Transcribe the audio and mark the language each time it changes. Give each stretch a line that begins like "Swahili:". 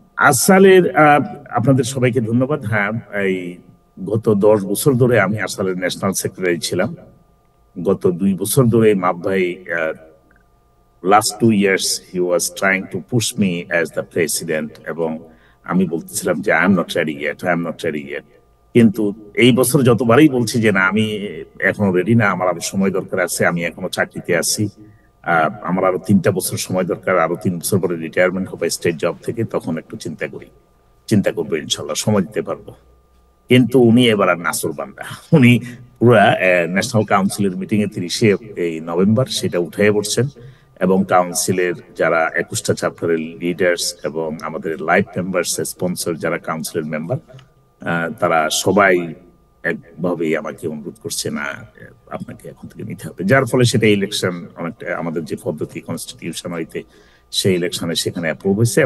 Bangla: আসালের আপনাদের সবাইকে ধন্যবাদ। হ্যাঁ, এই গত 10 বছর ধরে আমি আসালের ন্যাশনাল সেক্রেটারি ছিলাম। গত 2 বছর ধরে মাপ ভাই
English: last 2 years he was trying to push me as the president,
Bangla: এবং আমি বলতেছিলাম যে
English: I am not ready yet.
Bangla: কিন্তু এই বছর যতবারই বলছি যে না, আমি এখনো রেডি না, আমার আরো সময় দরকার আছে, আমি এখনো চাকরিতে আছি, আমার আরো 3টা বছর সময় দরকার, আরো 3 বছর পরে রিটায়ারমেন্ট হবে স্টেট জব থেকে, তখন একটু চিন্তা করবো, ইনশাল্লাহ সময় দিতে পারবো। কিন্তু উনি এবার আর নাসুর বান্দা, উনি পুরা ন্যাশনাল কাউন্সিলের মিটিং এ 30 এই নভেম্বর সেটা উঠে পড়ছেন, এবং কাউন্সিলের যারা 21টা চ্যাপ্টারের লিডার্স এবং আমাদের লাইফ মেম্বার্স স্পন্সর যারা কাউন্সিলের মেম্বার, তারা সবাই একভাবেই আমাকে অনুরোধ করছে না আপনাকে এখন থেকে নিতে হবে, যার ফলে সেটা ইলেকশন অনেকটা আমাদের যে পদ্ধতি কনস্টিটিউশনারিতে সেই ইলেকশনে সেখানে অ্যাপ্রুভ হয়েছে।